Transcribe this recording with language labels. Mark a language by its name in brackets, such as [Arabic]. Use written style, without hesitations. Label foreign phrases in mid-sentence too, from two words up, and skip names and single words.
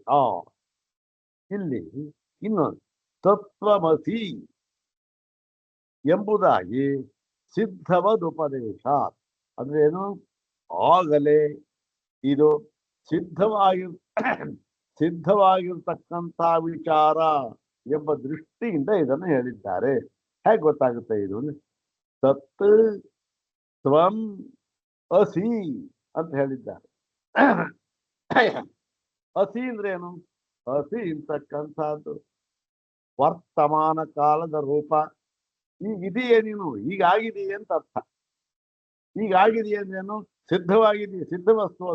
[Kannada] ಇಲ್ಲಿ ಇನ್ನೊಂದು ತತ್ವಮಸಿ ಎಂಬುದಾಗಿ ಸಿದ್ಧವದುಪದೇಶ ಅಂದ್ರೆ ಏನು? ಆಗಲೇ ಇದು ಸಿದ್ಧವಾಗಿರ್ತಕ್ಕಂಥ ವಿಚಾರ ಎಂಬ ದೃಷ್ಟಿಯಿಂದ ಇದನ್ನು ಹೇಳಿದ್ದಾರೆ. ಹೇಗೆ ಗೊತ್ತಾಗುತ್ತೆ ಇದು? [Sanskrit] ತತ್ ತ್ವಂ ಅಸಿ [Kannada] ಅಂತ ಹೇಳಿದ್ದಾರೆ. ಅಸಿ ಅಂದ್ರೆ ಏನು? ಅಸಿ ಇಂತಕ್ಕಂಥದ್ದು ವರ್ತಮಾನ ಕಾಲದ ರೂಪ. ಈಗಿದೆಯೇ ನೀನು, ಈಗಾಗಿದೆಯೇ ಅಂತ ಅರ್ಥ. ಈಗಾಗಿದೆಯೇ ಅಂದ್ರೇನು? ಸಿದ್ಧವಾಗಿದೆಯೇ, ಸಿದ್ಧ ವಸ್ತು ಅದು.